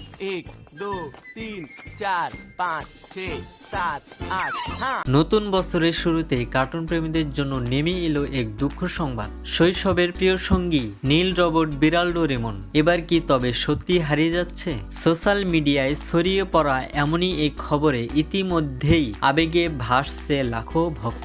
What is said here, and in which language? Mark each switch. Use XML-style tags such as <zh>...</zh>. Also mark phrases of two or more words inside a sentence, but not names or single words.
<hi>एक दो तीन चार पाँच छः सात आठ हाँ।</hi> <bn>নতুন বছরের শুরুতেই কার্টুন প্রেমীদের জন্য নেমে এলো এক দুঃখ সংবাদ। শৈশবের প্রিয় সঙ্গী নীল রোবট বিড়াল ডোরেমন এবার কি তবে সত্যি হারিয়ে যাচ্ছে?</bn> <en>social media</en> <bn>ছড়িয়ে পড়া এমনই এক খবরে ইতিমধ্যেই আবেগে ভাসছে লাখো ভক্ত।</bn>